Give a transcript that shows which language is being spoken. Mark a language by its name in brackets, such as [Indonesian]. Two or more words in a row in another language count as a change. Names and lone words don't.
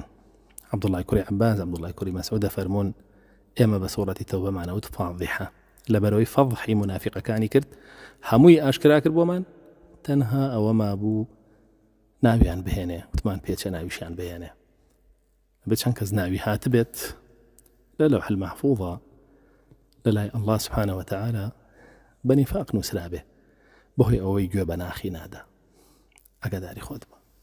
[Central Kurdish] عەبدوڵڵای کوڕی عەباس، عەبدوڵڵای کوڕی مەسعود دەفەرمون ئێمە بە سوورەتی تەوبەمانەوت فاضحە، لەبەرەوەی فەضحی منافقەکانی کرد هەمووی ئاشکرا کرد بۆمان، تەنها ئەوە مابوو ناویان بهێنێ، وتمان پێچە ناویشیان بهێنێ، بچەند کەس ناوی هاتبێت لە لەوح المەحفوظە لەلای [Arabic] الله سبحانه وتعالى [Central Kurdish] بە نیفاق نووسرابێ، بەهۆی ئەوەی گوێ بە ناخی نادا. ئاگاداری خۆت بە.